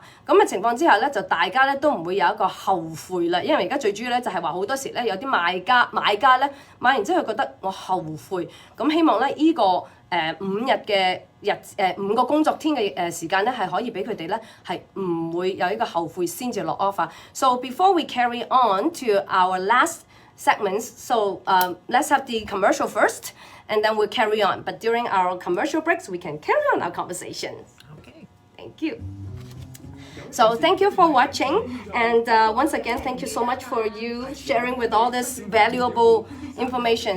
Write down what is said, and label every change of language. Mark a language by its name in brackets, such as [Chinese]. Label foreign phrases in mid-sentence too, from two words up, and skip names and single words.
[Cantonese] 咁嘅情況之下咧，就大家咧都唔會有一個後悔啦。因為而家最主要咧就係話好多時咧有啲買家咧買完之後覺得我後悔。咁希望咧呢個5日嘅5個工作天嘅時間咧係可以俾佢哋咧係唔會有呢個後悔先至落 offer。 [English] So before we carry on to our last segments, so let's have the commercial first. And then we'll carry on. But during our commercial breaks, we can carry on our conversation. Okay. Thank you. So thank you for watching, and once again, thank you so much for you sharing with all this valuable information.